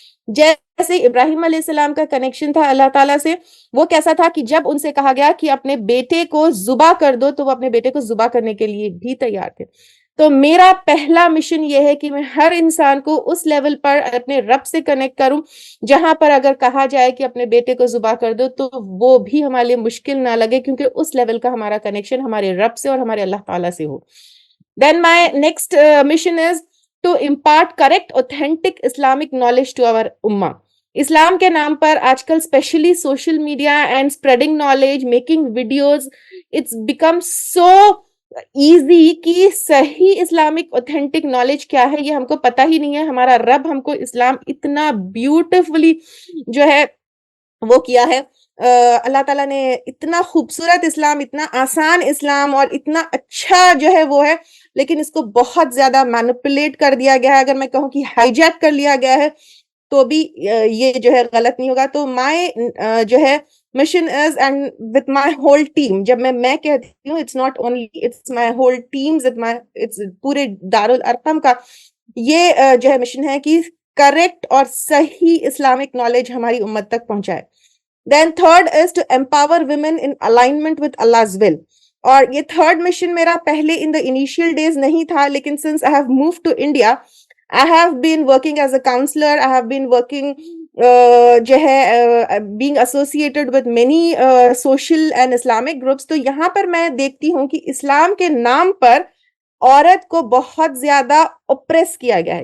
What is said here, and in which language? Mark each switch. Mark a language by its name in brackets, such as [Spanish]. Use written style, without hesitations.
[Urdu] جیسے ابراہیم علیہ السلام کا کنیکشن تھا اللہ تعالیٰ سے, وہ کیسا تھا کہ جب ان سے کہا گیا کہ اپنے بیٹے کو ذبح کر دو, تو وہ اپنے بیٹے کو ذبح کرنے کے لیے بھی تیار تھے. تو میرا پہلا مشن یہ ہے کہ میں ہر انسان کو اس لیول پر اپنے رب سے کنیکٹ کروں جہاں پر اگر کہا جائے کہ اپنے بیٹے کو ذبح کر دو تو وہ بھی ہمارے لیے مشکل نہ لگے, کیونکہ اس لیول کا ہمارا کنیکشن ہمارے رب سے اور ہمارے اللہ تعالیٰ سے ہو. [English] Then my next mission is to impart correct, authentic Islamic knowledge to our ummah. [Urdu] اسلام کے نام پر آج کل especially social media and spreading knowledge, making videos, [English] it's become so easy [Urdu] کہ صحیح اسلامک اوتھینٹک نالج کیا ہے یہ ہم کو پتہ ہی نہیں ہے. ہمارا رب ہم کو اسلام اتنا بیوٹیفلی جو ہے وہ کیا ہے, اللہ تعالیٰ نے اتنا خوبصورت اسلام, اتنا آسان اسلام اور اتنا اچھا جو ہے وہ ہے, لیکن اس کو بہت زیادہ مینپولیٹ کر دیا گیا ہے. اگر میں کہوں کہ ہائی جیک کر لیا گیا ہے تو بھی یہ جو ہے غلط نہیں ہوگا. تو مائی جو ہے mission is, and with my whole team, جب میں کہتی ہوں [English] it's not only, it's my whole team, [Urdu] it's پورے دارالارقم کا یہ جو ہے مشن ہے کہ کریکٹ اور صحیح اسلامک نالج ہماری امت تک پہنچائے. [English] Then third is to empower women in alignment with Allah's will. [Urdu] اور یہ تھرڈ مشن میرا پہلے [English] in the initial days نہیں تھا, لیکن since I have moved to India, I have been working as a counselor, I have been working جو ہے being associated with many social and Islamic groups. [Urdu] تو یہاں پر میں دیکھتی ہوں کہ اسلام کے نام پر عورت کو بہت زیادہ اوپریس کیا گیا ہے.